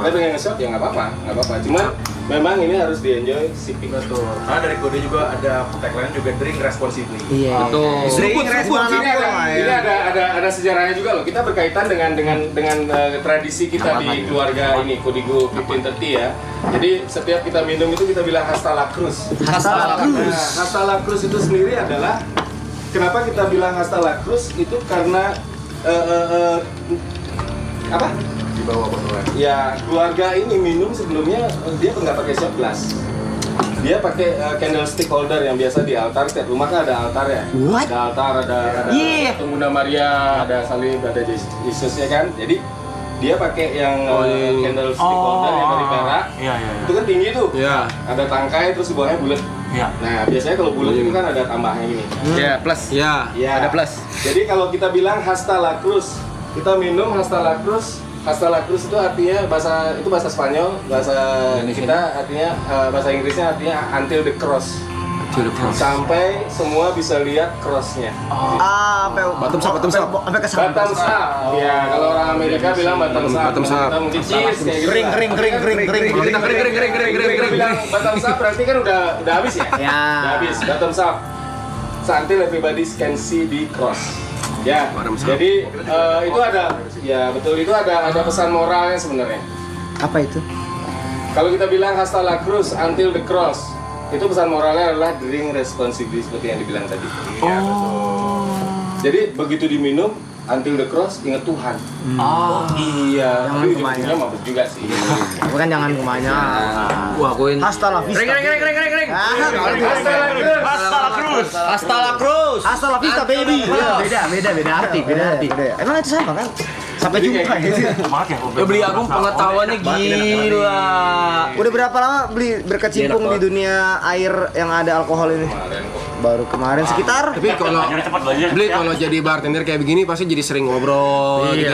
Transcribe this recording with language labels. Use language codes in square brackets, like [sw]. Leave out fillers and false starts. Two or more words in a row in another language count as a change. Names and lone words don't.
[id] kalian pengen nge-shot ya nggak apa-apa. Cuman memang ini harus di [en] enjoy sipping. [id] Betul. Karena dari kode juga ada tagline juga [en] drink responsibly. [id] Iya. Betul. Drink Ini ada sejarahnya juga loh. Kita berkaitan dengan tradisi kita di keluarga ini Kodigo 1530 ya. Jadi setiap kita minum itu kita bilang [es] hasta la cruz. Hasta la cruz. [id] Nah, [es] hasta la cruz [id] itu sendiri adalah kenapa kita bilang [es] hasta la cruz [id] itu karena apa? Di bawah botolnya. Ya keluarga ini minum sebelumnya dia nggak pakai [en] shot glass. [id] Dia pakai [en] candlestick holder [id] yang biasa di altar. Setiap rumah kan ada altar ya. [en] What? [id] Ada altar, ada pengguna Maria, ada salib, ada Yesus ya kan. Jadi dia pakai yang [en] candlestick holder [id] yang dari perak. Iya. Itu kan tinggi tuh. Iya. Ada tangkai terus di bawahnya bulat. Iya. Nah biasanya kalau bulat itu kan ada tambahnya gini. Ya, plus. Ya, Ya. ada plus. Jadi kalau kita bilang [es] hasta la cruz, [id] kita minum [es] hasta la cruz. Hasta la cruz [id] itu artinya bahasa Spanyol, bahasa kita artinya bahasa Inggrisnya artinya [en] until the cross. [id] Sampai semua bisa lihat crossnya. Sampai [en] Bottom up. [id] Sampai ke sana. [en] Bottoms up. [id] Ya, kalau orang Amerika bilang [en] bottoms up. Bottoms up. [id] Kita mungkin cheers kayak gitu. lah. Kering. Kita bilang [en] bottoms up [id] berarti kan udah habis ya? Ya. Udah habis. [en] Bottoms up. Until everybody can see the cross. [id] Ya. Jadi itu ada ya betul itu ada pesan moralnya sebenarnya. Apa itu? Kalau kita bilang [es] hasta la cruz [en] until the cross, [id] itu pesan moralnya adalah [en] drink responsibly [id] seperti yang dibilang tadi. Jadi begitu diminum [en] until the cross [id] ingat Tuhan. Oh iya, Jangan tapi kebanyakan. ujung-ujungnya mabuk juga sih. Tapi kan jangan kebanyakan. Wah, akuin. [es] Hasta la vista. [id] Ring. [es] Hasta Hasta la cruz. la vista baby. [id] Beda arti. Emang itu sama kan? Sampai jumpa ya. Ya beli Agung pengetahuannya gila. Udah berapa lama beli berkecimpung di dunia air yang ada alkohol ini? Kemarin kok. Baru kemarin sekitar. Tapi kalau beli kalau jadi bartender kayak begini pasti jadi sering ngobrol, gitu.